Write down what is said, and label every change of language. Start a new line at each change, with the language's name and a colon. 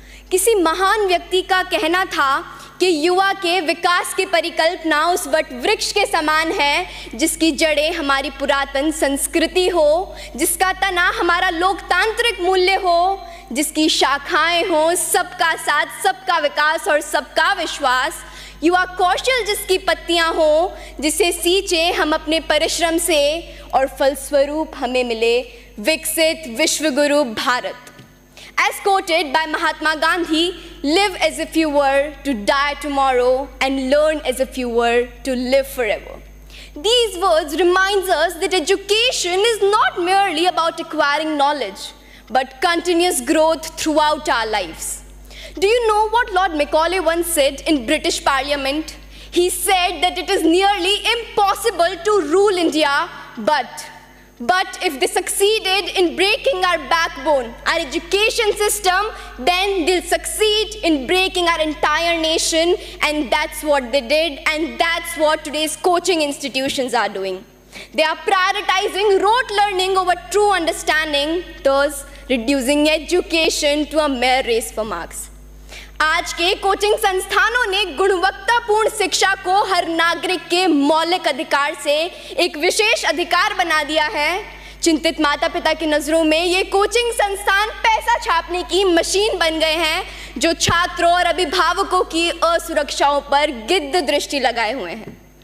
Hindi: किसी महान व्यक्ति का कहना था कि युवा के विकास की परिकल्पना उस वट वृक्ष के समान है जिसकी जड़ें हमारी पुरातन संस्कृति हो, जिसका तना हमारा लोकतांत्रिक मूल्य हो, जिसकी शाखाएं हो सबका साथ, सबका विकास और सबका विश्वास, युवा कौशल जिसकी पत्तियां हो, जिसे सींचे हम अपने परिश्रम से और फलस्वरूप हमें मिले विकसित विश्वगुरु Bharat.
English: As quoted by Mahatma Gandhi, live as if you were to die tomorrow and learn as if you were to live forever. These words remind us that education is not merely about acquiring knowledge, but continuous growth throughout our lives. Do you know what Lord Macaulay once said in British Parliament? He said that it is nearly impossible to rule India, but if they succeeded in breaking our backbone, our education system, then they'll succeed in breaking our entire nation, and that's what they did, and that's what today's coaching institutions are doing. They are prioritizing rote learning over true understanding, thus reducing education to a mere race for marks.
Hindi: आज के coaching संस्थानों ने गुणवत्तापूर्ण शिक्षा को हर नागरिक के मौलिक अधिकार से एक विशेष अधिकार बना दिया है। चिंतित माता पिता की नजरों में ये कोचिंग संस्थान पैसा छापने की मशीन बन गए हैं, जो छात्रों और अभिभावकों की असुरक्षाओं पर गिद्ध दृष्टि लगाए हुए हैं।